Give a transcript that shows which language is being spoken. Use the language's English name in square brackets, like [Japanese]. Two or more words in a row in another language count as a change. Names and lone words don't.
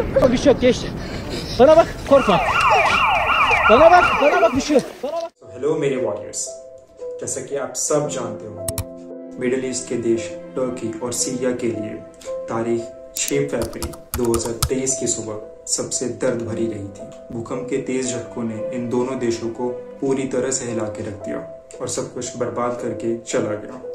[Turkish] bir şey yok, geçti. Bana bak, korkma. Bana bak bir şey yok. [Hindi] हेलो मेरे वॉरियर्स, जैसा कि आप सब जानते होंगे, [English] Middle East [Hindi] के देश टर्की और सीरिया के लिए तारीख 6 फरवरी 2023 की सुबह सबसे दर्द भरी रही थी। भूकंप के तेज झटकों ने इन दोनों देशों को पूरी तरह से हिला के रख दिया और सब कुछ बर्बाद करके चला गया।